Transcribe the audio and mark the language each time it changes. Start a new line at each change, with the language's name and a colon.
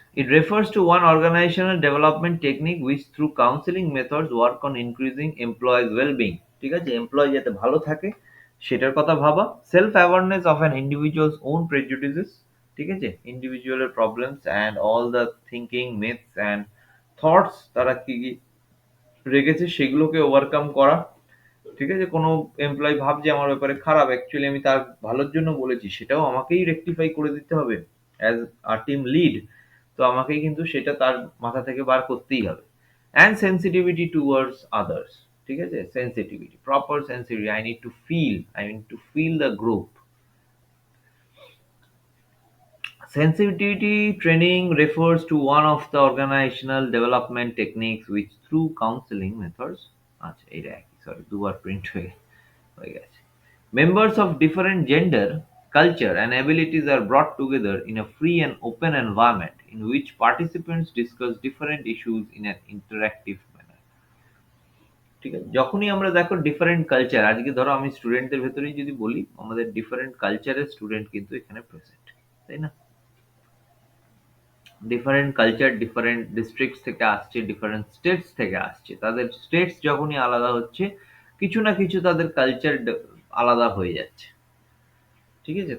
English: It refers to one organizational development technique which through counseling methods work on increasing employees well-being.
Bangla: ঠিক আছে? Employee যাতে ভালো থাকে সেটার কথা ভাবা।
English: Self awareness of an individual's own prejudices.
Bangla: ঠিক আছে? ইন্ডিভিজুয়ালের
English: problems and all the thinking myths and thoughts
Bangla: তারা কি কি রেখেছে সেগুলোকে ওভারকাম করা। ঠিক আছে? কোনো এমপ্লয়ি ভাবছে আমার ব্যাপারে খারাপ, অ্যাকচুয়ালি আমি তার ভালোর জন্য বলেছি, সেটাও আমাকেই রেকটিফাই করে দিতে হবে
English: As a team lead.
Bangla: তো আমাকেই কিন্তু সেটা তার মাথা থেকে বার করতেই হবে।
English: And sensitivity towards others.
Bangla: ঠিক আছে?
English: Sensitivity, proper sensitivity. I need to feel the group. Sensitivity training refers to one of the organizational development techniques which through counseling methods,
Bangla: আচ্ছা এটা একই, সরি দুবার প্রিন্ট হয়ে গেছে।
English: Members of different gender, culture and abilities are brought together in a free and open environment in which participants discuss different issues in an interactive manner.
Bangla: ঠিক আছে? যখনই আমরা দেখো ডিফারেন্ট কালচার, আজকে ধরো আমি স্টুডেন্টদের ভেতরেই যদি বলি, আমাদের ডিফারেন্ট কালচারের স্টুডেন্ট কিন্তু এখানে প্রেজেন্ট। তাই না? ডিফারেন্ট কালচার ডিফারেন্ট ডিস্ট্রিক্টস থেকে আসছে, ডিফারেন্ট স্টেটস থেকে আসছে। তাদের স্টেটস যখনই আলাদা হচ্ছে, কিছু না কিছু তাদের কালচার আলাদা হয়ে যাচ্ছে। ঠিক আছে?